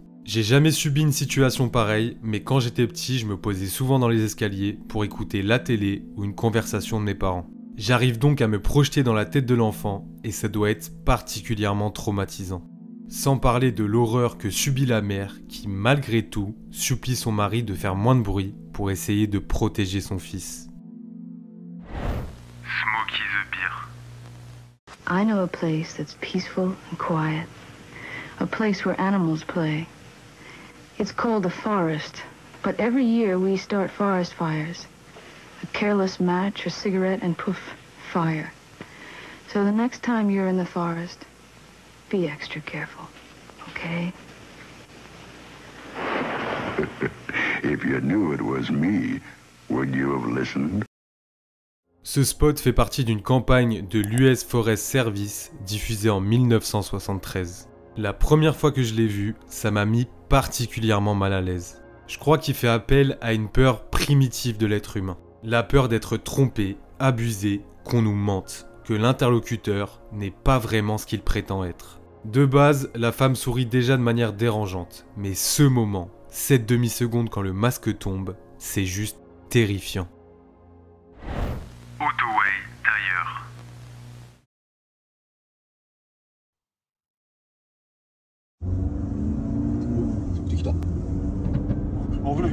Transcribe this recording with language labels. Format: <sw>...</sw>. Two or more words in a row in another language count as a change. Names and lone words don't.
<fr>J'ai jamais subi une situation pareille, mais quand j'étais petit, je me posais souvent dans les escaliers pour écouter la télé ou une conversation de mes parents. J'arrive donc à me projeter dans la tête de l'enfant et ça doit être particulièrement traumatisant. Sans parler de l'horreur que subit la mère qui, malgré tout, supplie son mari de faire moins de bruit pour essayer de protéger son fils.</fr> <en>Smokey the Beer. I know a place that's peaceful and quiet. A place where animals play. It's called the forest, but every year we start forest fires. A careless match or cigarette and poof, fire. So the next time you're in the forest, be extra careful, okay? If you knew it was me, would you have listened?</en> <fr>Ce spot fait partie d'une campagne de l'US Forest Service diffusée en 1973. La première fois que je l'ai vu, ça m'a mis particulièrement mal à l'aise. Je crois qu'il fait appel à une peur primitive de l'être humain. La peur d'être trompé, abusé, qu'on nous mente, que l'interlocuteur n'est pas vraiment ce qu'il prétend être. De base, la femme sourit déjà de manière dérangeante, mais ce moment, cette demi-seconde quand le masque tombe, c'est juste terrifiant. Otoway d'ailleurs.</fr> <ko>그래.</ko>